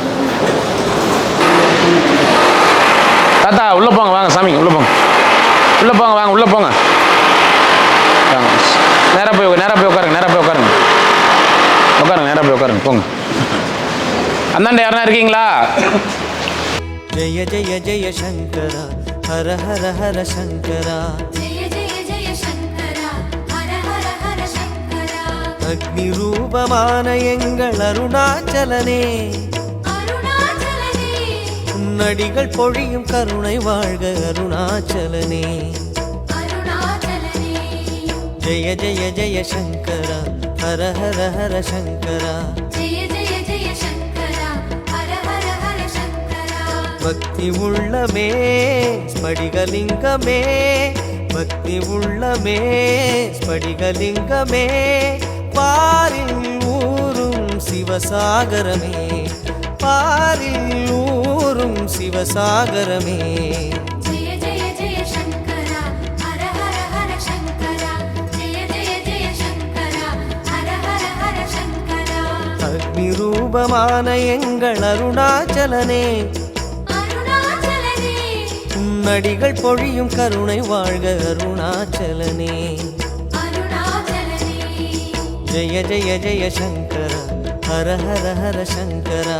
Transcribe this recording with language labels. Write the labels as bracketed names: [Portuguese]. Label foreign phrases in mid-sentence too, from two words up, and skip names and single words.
[Tamil] தாத்தா உள்ளே போங்க, வாங்க சாமிங்க உள்ளே போங்க, உள்ளே போங்க, வாங்க உள்ளே போங்க, வாங்க. நேராக போய் உட்காருங்க, நேராக போய் உட்காருங்க, நேராக போய் உட்காருங்க, போங்க. அந்தாண்ட யாருன்னா இருக்கீங்களா? [Sanskrit] जय जय जय शङ्करा हर हर हर शङ्करा. जय जय जय शङ्करा हर हर हर शङ्करा [Tamil] அக்னி ரூபமான எங்கள் அருணாச்சலனே, अरुणाचलने உன்னடிகள் பொழியும் கருணை வாழ்க அருணாச்சலனே. अरुणाचलने [Sanskrit] जय जय जय शङ्करा हर हर हर शङ्करा. जय जय जय शङ्करा हर हर हर शङ्करा [Tamil] பக்தி உள்ளமே ஸ்படிகலிங்கமே, பக்தி உள்ளமே ஸ்படிகலிங்கமே, பாரில் ஊரும் சிவசாகரமே, பாரில் ஊரும் சிவசாகரமே. [Sanskrit] जय जय जय शङ्करा हर हर हर शङ्करा जय जय जय शङ्करा हर हर हर शङ्करा [Tamil] அக்னி ரூபமான எங்கள் அருணாச்சலனே, अरुणाचलने உன்னடிகள் பொழியும் கருணை வாழ்க அருணாச்சலனே. अरुणाचलने [Sanskrit] जय जय जय शङ्करा हर हर हर शङ्करा.